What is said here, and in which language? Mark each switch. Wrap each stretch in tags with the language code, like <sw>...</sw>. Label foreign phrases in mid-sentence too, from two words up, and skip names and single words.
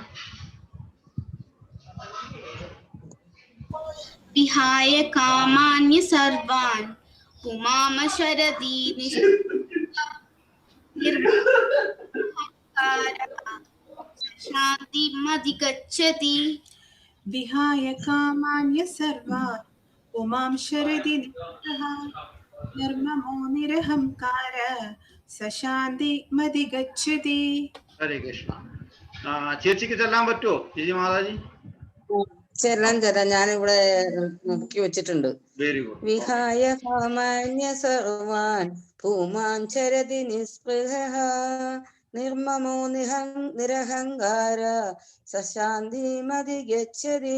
<sa>विहाय कामान्य सर्वान् पुमांश्चरति शान्तिमधिगच्छति. विहाय कामान्य सर्वान् पुमांश्चरति निःस्पृहः निर्ममो निरहङ्कारः स शान्तिमधिगच्छति. ഹരേ കൃഷ്ണ.</sa> <ml>ചേച്ചിക്ക് ചെല്ലാൻ പറ്റുമോ ചേച്ചി മാതാജി? ചെല്ലാം ഞാനിവിടെ മുക്കി വെച്ചിട്ടുണ്ട്.</ml> <en>very good.</en> <sa>വിഹായ കാമാന്യ സർവാൻ ഭൂമാഞ്ചരതി നിസ്പൃഹഃ നിർമ്മമോ നിരഹങ്കാര സശാന്തിമധിഗച്ഛതി.</sa>